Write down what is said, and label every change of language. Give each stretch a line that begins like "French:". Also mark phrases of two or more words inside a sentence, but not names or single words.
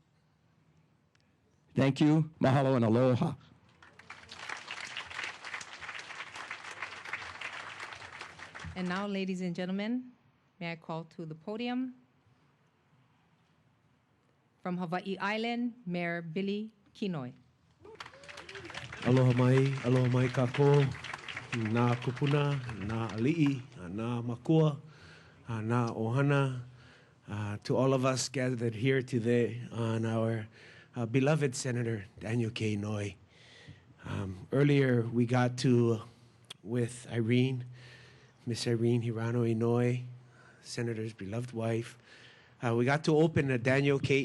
English: Thank you, mahalo, and aloha. And now, ladies and gentlemen, may I call to the podium from Hawaii Island, Mayor Billy Kenoi.
Hawaiian: Aloha mai kako, nā kupuna, nā ali'i, nā makua, nā ohana,
English: to all of us gathered here today on our beloved Senator Daniel K. Inouye. Earlier we got to, with Irene, Miss Irene Hirano Inouye, Senator's beloved wife, we got to open the Daniel K.